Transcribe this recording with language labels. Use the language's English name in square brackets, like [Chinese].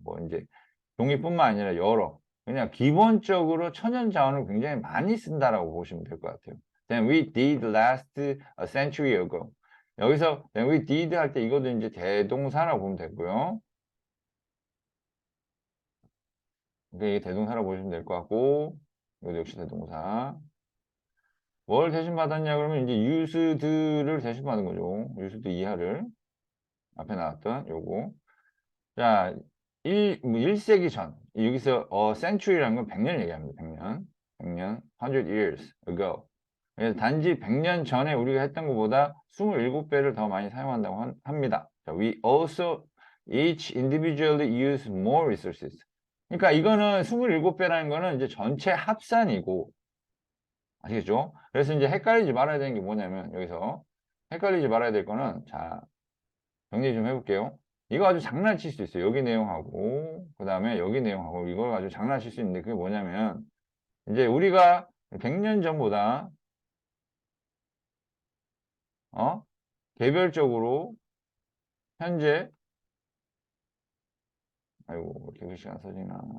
[Korean] 뭐 이제 종이뿐만 아니라 여러 그냥 기본적으로 천연 자원을 굉장히 많이 쓴다라고 보시면 될 것 같아요. [English] Then we did last a century ago. [Korean] 여기서 then we did 할 때 이것도 이제 대동사라고 보면 되고요. 이게 대동사라고 보시면 될 것 같고 이것도 역시 대동사. 뭘 대신 받았냐 그러면 이제 used를 대신 받은 거죠. used 이하를 앞에 나왔던 요거. 자, 1세기 전. 여기서 century라는 건 100년 얘기합니다. 100년. 100년. 100 years ago. 그래서 단지 100년 전에 우리가 했던 것보다 27배를 더 많이 사용한다고 합니다. [English] 자, we also each individually use more resources. [Korean] 그러니까 이거는 27배라는 거는 이제 전체 합산이고 아시겠죠? 그래서 이제 헷갈리지 말아야 되는 게 뭐냐면 여기서 헷갈리지 말아야 될 거는 자, 정리 좀 해볼게요. 이거 아주 장난칠 수 있어요. 여기 내용하고 그 다음에 여기 내용하고 이걸 가지고 장난칠 수 있는데 그게 뭐냐면 이제 우리가 100년 전보다 개별적으로 현재 아이고 이렇게 글씨가 안 써지나